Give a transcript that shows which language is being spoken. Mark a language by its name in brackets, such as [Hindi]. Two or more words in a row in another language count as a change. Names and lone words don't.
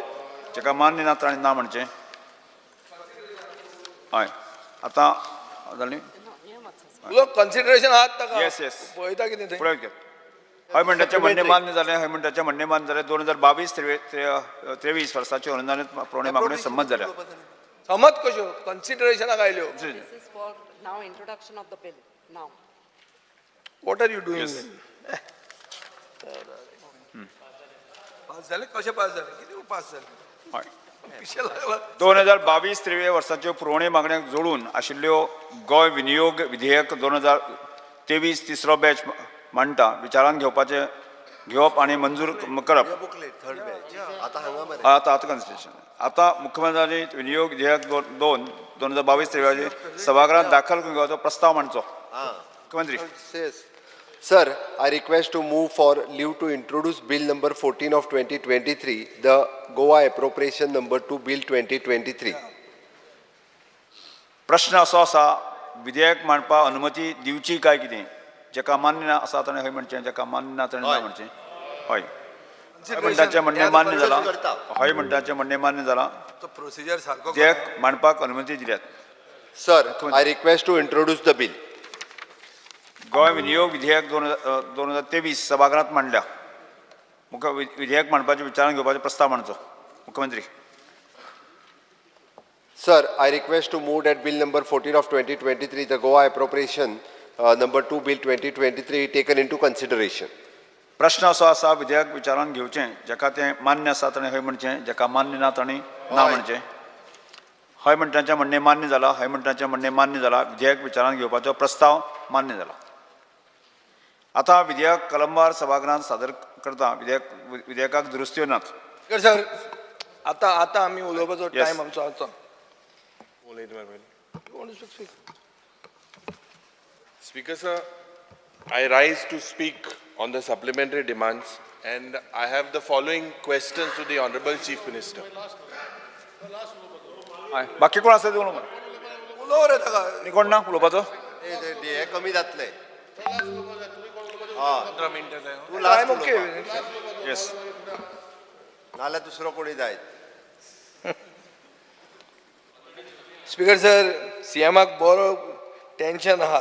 [Konkani] जाका मान्य ना ताणें ना म्हणचें हय आतां जालें तुका कन्सिडरेशन आहात ताका [English] yes yes [Konkani] पळयता कितें थंय फुडें घेत हय म्हणटाचें म्हणणें मान्य जालें हय म्हणटाचें म्हणणें मान्य जालें 2022-23 वर्साच्यो अनुदानीत पुरवणी मागण्यो संमत जाल्या समज कश्यो कन्सिडरेशनाक आयल्यो [English] This is for now introduction of the bill. Now. what are you doing [Konkani] पास जाले कशें पास जाले कितें पास जाले हय पिशे लागला 2022-23 वर्साच्यो पुरवणी मागण्यांक जोडून आशिल्ल्यो गोंय विनियोग विधेयक 2023 तिसरो बॅच मांडटा विचारान घेवपाचे घेवप आणि मंजूर करप [English] third batch [Konkani] आता हांगा मरे आता कन्स्टिट्यूशन आता मुख्यमंत्र्यांनी विनियोग विधेयक 2022-23 सभागृहात दाखल करून घेवपाचो प्रस्ताव मांडचो. मुख्यमंत्री. [English] Sir, I request to move for leave to introduce Bill number 14 of 2023, the Goa appropriation number 2 Bill 2023. [Konkani] प्रश्न असो आसा विधेयक मांडपाक अनुमती दिवची काय कितें जेका मान्य ना आसा ताणें हय म्हणचें जेका मान्य ना ताणें ना म्हणचें. हय म्हणटाचें म्हणणें मान्य जालां. हय म्हणटाचें म्हणणें मान्य जालां. प्रोसिजर सारको विधेयक मांडपाक अनुमती दिल्यात. [English] Sir, I request to introduce the bill. [Konkani] गोंय विनियोग विधेयक 2023 सभागृहात मांडल्या. विधेयक मांडपाचें विचारान घेवपाचो प्रस्ताव मांडचो. मुख्यमंत्री. [English] Sir, I request to move that Bill number 14 of 2023, the Goa appropriation number 2 Bill 2023, taken into consideration. [Konkani] प्रश्न असो आसा विधेयक विचारान घेवचें जेका तें मान्य आसा ताणें हय म्हणचें जेका मान्य ना ताणें ना म्हणचें. हय म्हणटाचें म्हणणें मान्य जालां. हय म्हणटाचें म्हणणें मान्य जालां. विधेयक विचारान घेवपाचो प्रस्ताव मान्य जाला. आता विधेयक कलमवार सभागृहांत सादर करता. विधेयकाक दुरुस्त्यो नात. सर आता आमी उलोवपाचो टायम आमचो आसा. [English] Speaker sir, I rise to speak on the supplementary demands and I have the following questions to the Honorable Chief Minister. [Konkani] बाकी कोण आसा उलोव उलोव रे ताका. कोण ना उलोवपाचो. हे कमी जातले. 15 मिनिटं जाय. तू लास्ट ओके. येस. नाल्यार दुसरो कोणी जाय. [English] speaker sir [Konkani] सीएमाक बरो टेन्शन आहा.